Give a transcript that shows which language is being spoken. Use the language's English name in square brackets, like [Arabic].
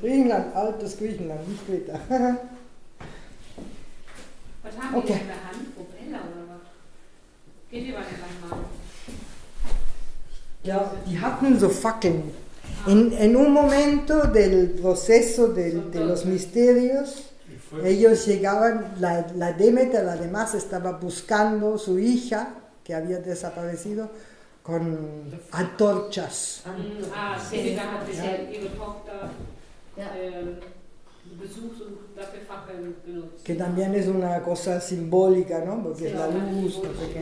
[German] Griechenland, altes Griechenland, nicht Kreta. Was haben Okay. die in der Hand? Propeller oder was? Geht ihr mal gleich mal. Ja, die hatten so Fackeln. [Spanish] En un momento del proceso de los misterios, ellos llegaban, la Demeter además estaba buscando su hija, que había desaparecido, con antorchas. [German] Seneca hat bisher ihre Tochter ja, besucht und dafür Fackeln benutzt. [Spanish] Que también es una cosa simbólica, ¿no? Porque es la luz, no sé qué.